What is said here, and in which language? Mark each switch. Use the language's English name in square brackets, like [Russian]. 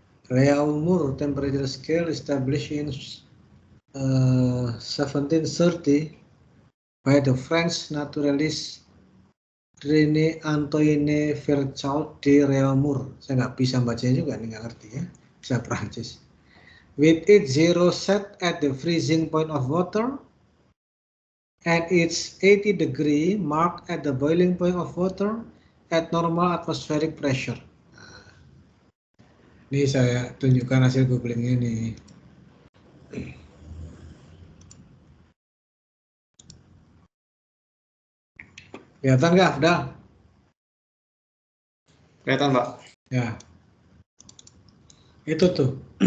[English] Reamur temperature scale established in 1730 by the French naturalist René Antoine Virchow de Reaumur. [Indonesian] Saya nggak bisa bacanya juga, nggak ngerti ya, bisa Prancis. [English] With its zero set at the freezing point of water and its 80 degree mark at the boiling point of water at normal atmospheric pressure. [Indonesian] Ini saya tunjukkan hasil googlingnya nih. Kelihatan nggak, Afdal? Kelihatan Pak. Ya, itu tuh.